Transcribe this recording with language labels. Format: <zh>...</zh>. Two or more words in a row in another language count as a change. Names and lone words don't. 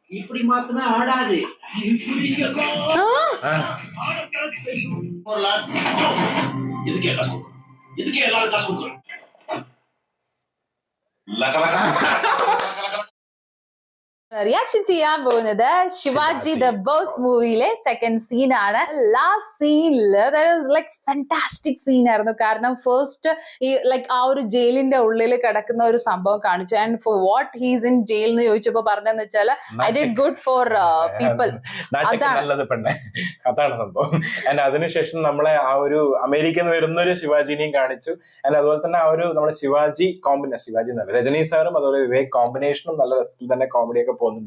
<ta>இப்படி மாத்தினா ஆடாது. இதுக்கே காசு கொடுக்குறோம், இதுக்கே எல்லாரும் காசு கொடுக்குறோம்.</ta> <ml>റിയാക്ഷൻ ചെയ്യാൻ പോകുന്നത് ശിവാജി ദ ബോസ് മൂവിയിലെ</ml> <en>second scene</en> <ml>ആണ്. ലാസ്റ്റ് സീനില്</ml> <en>like fantastic scene</en> <ml>ആയിരുന്നു. കാരണം ഫസ്റ്റ് ഈ ലൈക് ആ ഒരു ജയിലിന്റെ ഉള്ളിൽ കിടക്കുന്ന ഒരു സംഭവം കാണിച്ചു.</ml> <en>and for what he's in jail</en> <ml>എന്ന് ചോദിച്ചപ്പോ പറഞ്ഞെന്ന് വെച്ചാൽ</ml> <en>I did good for people.</en> <ml>അതാണ് സംഭവം. ആൻഡ് അതിനുശേഷം നമ്മളെ ആ ഒരു അമേരിക്കയിൽ നിന്ന് വരുന്ന ഒരു ശിവാജിനെയും കാണിച്ചു. ആൻഡ് അതുപോലെ തന്നെ ആ ഒരു നമ്മുടെ ശിവാജി എന്നല്ല രജനി സാറും അതുപോലെ വിവേക് കോമ്പിനേഷനും നല്ല രസത്തിൽ തന്നെ കോമഡിയൊക്കെ പോകുന്നുണ്ട്.</ml>